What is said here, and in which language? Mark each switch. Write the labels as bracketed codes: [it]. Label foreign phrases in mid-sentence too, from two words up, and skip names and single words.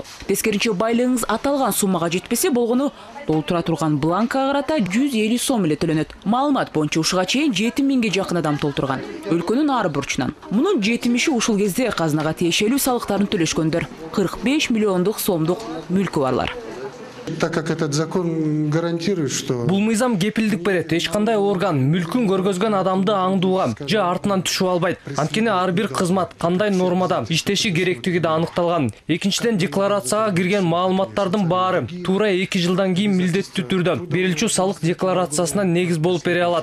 [ky] Тескеринче байлыгыңыз аталган суммага жетпесе болгону толтура турган бланкага карата 150 сом эле төлөнөт. Маалымат боюнча ушуга чейин 7 миңге жакын адам толтурган. Өлкөнүн ар бурчунан. Мунун 70-и ушул кезде казынага тиешелүү салыктарын төлөшкөндөр. 45 миллиондук сомдук мүлкү барлар. [ru] Так как этот закон гарантирует, что... [ky] Бул мыйзам кепилдик берет. Эч кандай орган мүлкүн көргөзгөн адамды аңдууга же артынан түшүп албайт. Анткени ар бир кызмат кандай нормада иштеши керектиги да аныкталган. Экинчиден, декларацияга кирген маалыматтардын баары туура 2 жылдан кийин милдеттүү түрдө берилчү салык декларациясына негиз болуп бере алат.